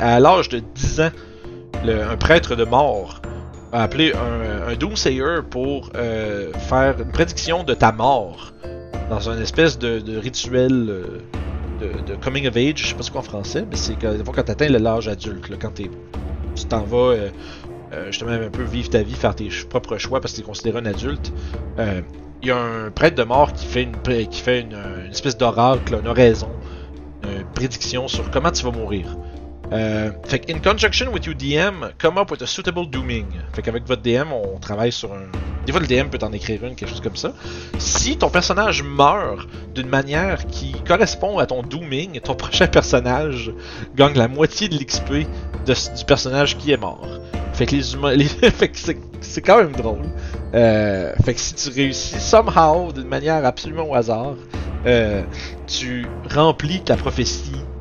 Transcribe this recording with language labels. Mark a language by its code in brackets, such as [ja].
[fr] À l'âge de 10 ans, un prêtre de mort a appelé un Doomsayer pour faire une prédiction de ta mort dans une espèce de rituel de coming of age, je sais pas ce qu'on en français, mais c'est quand tu atteins l'âge adulte, là, quand tu t'en vas justement un peu vivre ta vie, faire tes propres choix parce que tu es considéré un adulte. Il y a un prêtre de mort qui fait une espèce d'oracle, une oraison, une prédiction sur comment tu vas mourir. Fait que, [en] in conjunction with your DM, come up with a suitable dooming. [fr] Fait qu'avec votre DM, on travaille sur un... Des fois, le DM peut t'en écrire une, quelque chose comme ça. Si ton personnage meurt d'une manière qui correspond à ton dooming, ton prochain personnage gagne la moitié de l'XP du personnage qui est mort. Fait que les humains... fait que c'est quand même drôle. Fait que si tu réussis somehow, d'une manière absolument au hasard, tu remplis ta prophétie.